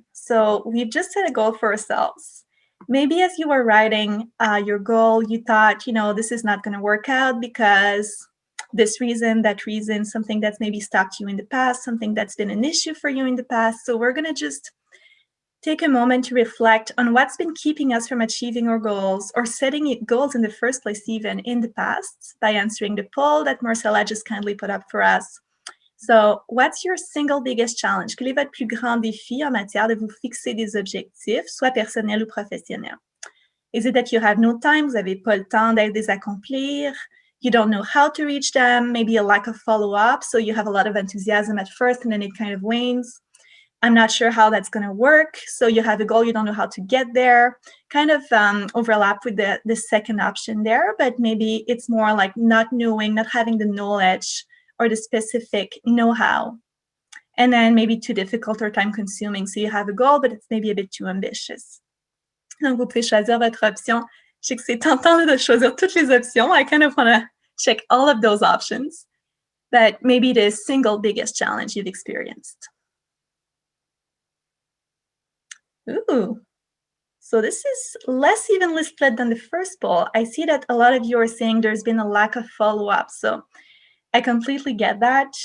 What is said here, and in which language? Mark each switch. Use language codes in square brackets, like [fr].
[en] So we've just set a goal for ourselves. Maybe as you were writing your goal, you thought, this is not going to work out because this reason, that reason, something that's maybe stopped you in the past, something that's been an issue for you in the past. So we're going to just take a moment to reflect on what's been keeping us from achieving our goals or setting goals in the first place, even in the past, by answering the poll that Marcella just kindly put up for us. So, what's your single biggest challenge? [fr] Quel est votre plus grand défi en matière de vous fixer des objectifs, soit personnels ou professionnels? [en] Is it that you have no time, [fr] vous n'avez pas le temps de les accomplir, [en] you don't know how to reach them, maybe a lack of follow-up, so you have a lot of enthusiasm at first and then it kind of wanes. I'm not sure how that's going to work, so you have a goal, you don't know how to get there, kind of overlap with the second option there, but maybe it's more like not knowing, not having the knowledge or the specific know-how, and then maybe too difficult or time-consuming. So you have a goal, but it's maybe a bit too ambitious. [fr] Donc, vous pouvez choisir votre option. Je sais que c'est tentant de choisir toutes les options. [en] I kind of want to check all of those options, but maybe the single biggest challenge you've experienced. Ooh, so this is less evenly split than the first poll. I see that a lot of you are saying there's been a lack of follow-up. So I completely get that.